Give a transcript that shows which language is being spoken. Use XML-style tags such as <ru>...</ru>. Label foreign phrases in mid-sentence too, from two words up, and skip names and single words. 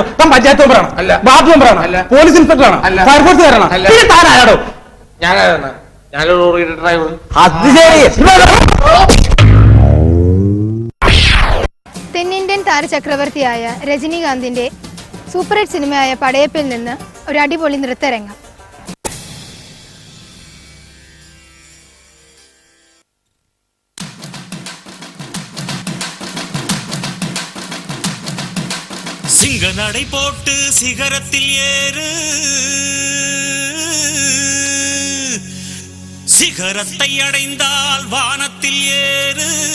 <ml>താൻ പഞ്ചായത്ത് മെമ്പറാണ്, വാർഡ് മെമ്പറാണ്, പോലീസ് ഇൻസ്പെക്ടറാണ്, ഫയർഫോഴ്സുകാരാണ്. താൻ ആരാടോ? ഞാനൊരു ഡ്രൈവർ. അത് ശരി. തെന്നിന്ത്യൻ താരചക്രവർത്തിയായ രജനീകാന്തിന്റെ സൂപ്പർ ഹിറ്റ് സിനിമയായ പടയപ്പിൽ നിന്ന് ഒരു അടിപൊളി നൃത്തരംഗം.</ml> <ta>சிங்க நடை போட்டு சிகரத்தில் ஏறு, சிகரத்தை அடைந்தால் வானத்தில் ஏறு.</ta>